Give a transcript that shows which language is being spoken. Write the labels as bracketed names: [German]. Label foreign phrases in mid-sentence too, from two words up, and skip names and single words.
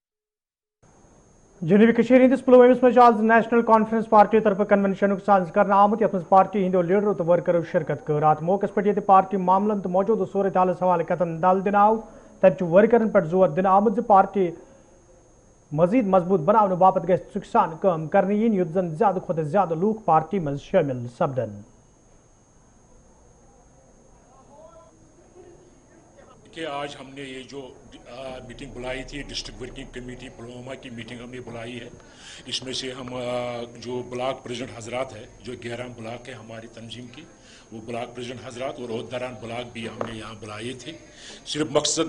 [Kashmiri] جنوبی کشمیر ہندس پلوٲمِس منٛز آز نیشنل کانفرنس پارٹی طرفہٕ کنونشنُک ساز کرنہٕ آمُت یتھ منٛز پارٹی ہٕنٛدیو لیڈرو تہٕ ورکرو شرکت کٔر اتھ موقعس پٮ۪ٹھ ییٚتہِ پارٹی معاملن تہٕ موجوٗدٕ صوٗرت حالس حوالہٕ کتھن دل دِنہٕ آو تتہِ چھُ ورکرن پٮ۪ٹھ زور دِنہٕ آمُت زِ پارٹی مزید مضبوٗط بناونہٕ باپتھ گژھِ ژُکہِ سان کٲم کرنہٕ یِنۍ یُتھ زن زیادٕ کھۄتہٕ زیادٕ لوٗکھ پارٹی منٛز شٲمِل سپدن [Urdu] کہ آج ہم نے یہ جو میٹنگ بلائی تھی [English] District Working Committee [Urdu] پلوامہ کی میٹنگ ہم نے بلائی ہے اس میں سے ہم جو [English] block president [Urdu] حضرات ہے جو 11 بلاک ہے ہماری تنظیم کی وہ [English] block president [Urdu] حضرات اور عہدیداران بلاک بھی ہم نے یہاں بلائے تھے صرف مقصد